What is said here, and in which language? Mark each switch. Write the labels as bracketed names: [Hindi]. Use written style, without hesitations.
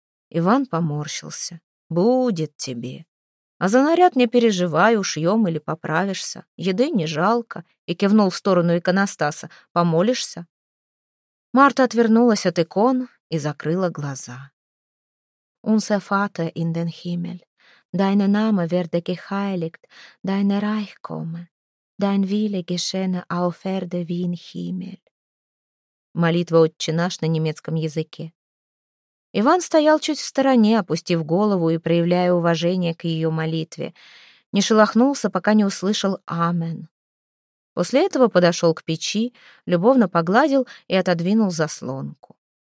[Russian] Иван поморщился. «Будет тебе. А за наряд не переживай, ушьем или поправишься. Еды не жалко», и кивнул в сторону иконостаса. «Помолишься?» Марта отвернулась от икон и закрыла глаза. [German] «Unser Vater in den Himmel, deine Name werde geheiligt, deine Reich komme, dein Wille geschehe auf Erde wie in Himmel». [Russian] Молитва «Отче наш» на немецком языке. Иван стоял чуть в стороне, опустив голову и проявляя уважение к ее молитве. Не шелохнулся, пока не услышал «Амен». После этого подошел к печи, любовно погладил и отодвинул заслонку.